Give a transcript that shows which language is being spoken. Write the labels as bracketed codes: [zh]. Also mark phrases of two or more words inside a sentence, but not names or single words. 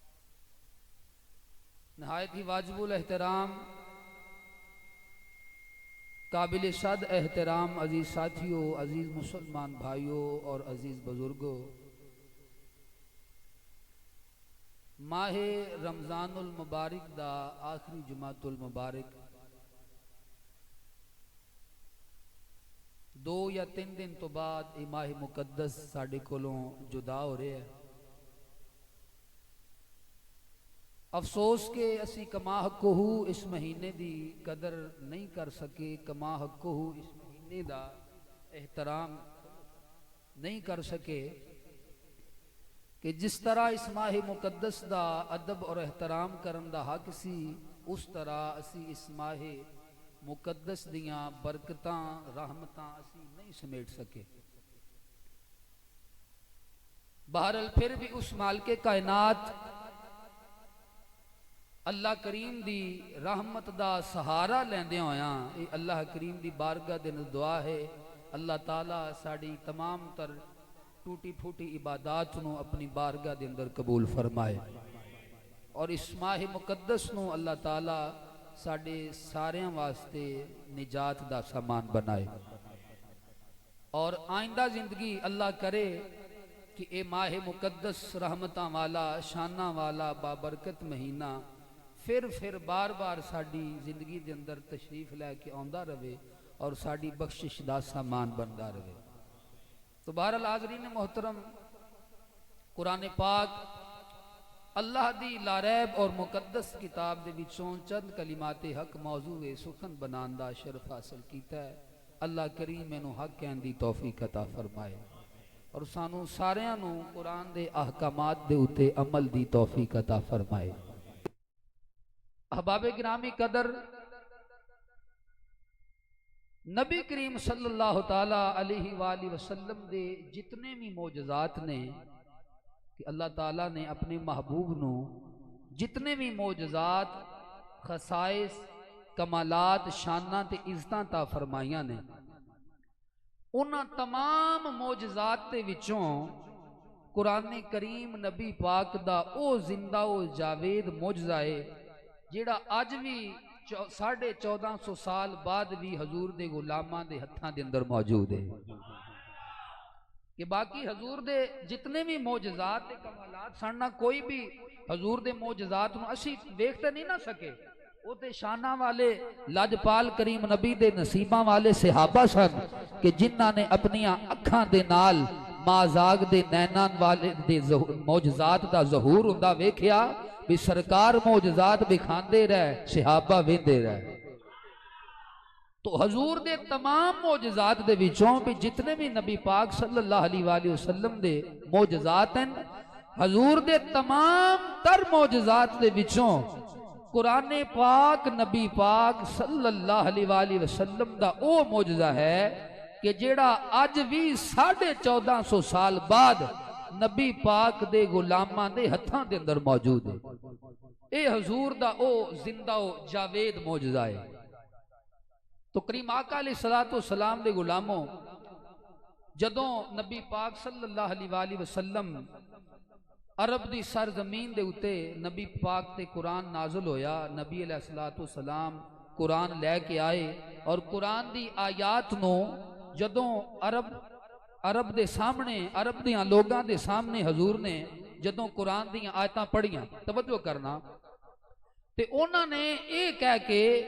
[ur] نہایت ہی واجب الاحترام قابل صد احترام عزیز ساتھیوں، عزیز مسلمان بھائیوں اور عزیز بزرگوں، [pa] ماہ رمضان المبارک دا آخری جمعۃ المبارک 2 یا 3 دن تو بعد یہ ماہ مقدس ساڈے کولوں جدا ہو رہا ہے۔ افسوس کہ اسی کما حقہ اس مہینے دی قدر نہیں کر سکے، کما حقہ اس مہینے دا احترام نہیں کر سکے کہ جس طرح اس ماہ مقدس دا ادب اور احترام کرن دا حق سی، اس طرح اسی اس ماہ مقدس دیاں برکتاں رحمتاں اسی نہیں سمیٹ سکے۔ بہرحال پھر بھی اس مالک کائنات اللہ کریم دی رحمت دا سہارا لیندے ہویاں اے اللہ کریم دی بارگاہ دے دعا ہے اللہ تعالیٰ ساڑی تمام تر ٹوٹی پھوٹی عبادات نو اپنی بارگاہ دے اندر قبول فرمائے، اور اس ماہ مقدس نو اللہ تعالیٰ ساڑے ساریاں واسطے نجات دا سامان بنائے، اور آئندہ زندگی اللہ کرے کہ اے ماہ مقدس رحمتاں والا شانہ والا بابرکت مہینہ پھر بار بار ساڑی زندگی دے اندر تشریف لے کے آندا رہے اور ساڑی بخشش دا سامان بندا رہے۔ تو بہرحال حاضرین محترم، قرآن پاک اللہ دی لاریب اور مقدس کتاب دے وچوں چند کلمات حق موضوع سخن بنان دا شرف حاصل کیتا ہے۔ اللہ کریم مینوں حق کہن دی توفیق عطا فرمائے اور سانوں ساریاں نوں قرآن دے احکامات دے اتے عمل دی توفیق عطا فرمائے۔ احباب گرامی قدر، نبی کریم [ar] صلی اللہ تعالی علیہ وآلہ وسلم [pa] دے جتنے بھی معجزات نے کہ اللہ تعالیٰ نے اپنے محبوب نو جتنے بھی معجزات، خصائص، کمالات، شاناں تے عزتاں تا فرمائیاں نے، انہاں تمام معجزات تے وچوں قرآن کریم نبی پاک دا او زندہ و جاوید معجزہ ہے جیڑا آج بھی 1450 سال بعد بھی حضور دے غلاماں دے ہتھاں دے اندر موجود ہے، کہ باقی حضور دے جتنے بھی معجزات دے کمالات سننا کوئی بھی حضور دے معجزات نو اسی دیکھتے نہیں نہ سکے، وہ تے شانہ والے لاجپال کریم نبی دے نصیباں والے صحابہ سن کہ جنہاں نے اپنی اکھاں دے نال مازاگ دے نینان والے دے معجزات دا ظہور ہوندا ویکھیا بھی سرکار معجزات بکھاندے رہے، صحابہ ویندے رہے۔ تو حضور دے تمام معجزات دے وچوں بھی جتنے بھی نبی پاک [ar] صلی اللہ علیہ وآلہ وسلم [pa] دے معجزات ہیں، حضور دے تمام تر معجزات دے وچوں قرآن پاک نبی پاک [ar] صلی اللہ علیہ وآلہ وسلم [pa] دا او معجزہ ہے کہ جیڑا آج بھی 1450 سال بعد نبی پاک دے غلاماں دے ہتھاں دے اندر موجود ہے۔ اے حضور دا او زندہ و جاوید معجزہ ہے۔ تو کریم آقا [ar] علیہ السلام [pa] دے غلاموں، جدوں نبی پاک [ar] صلی اللہ علیہ وآلہ وسلم [pa] عرب دی سرزمین دے اتے نبی پاک تے قرآن نازل ہویا، نبی [ar] علیہ السلام [pa] قرآن لے کے آئے اور قرآن دی آیات نو جدوں عرب دے سامنے، عرب دیاں لوگاں دے سامنے حضور نے جدوں قرآن دیاں آیتاں پڑھیاں، توجہ کرنا، تے انہاں نے اے کہہ کے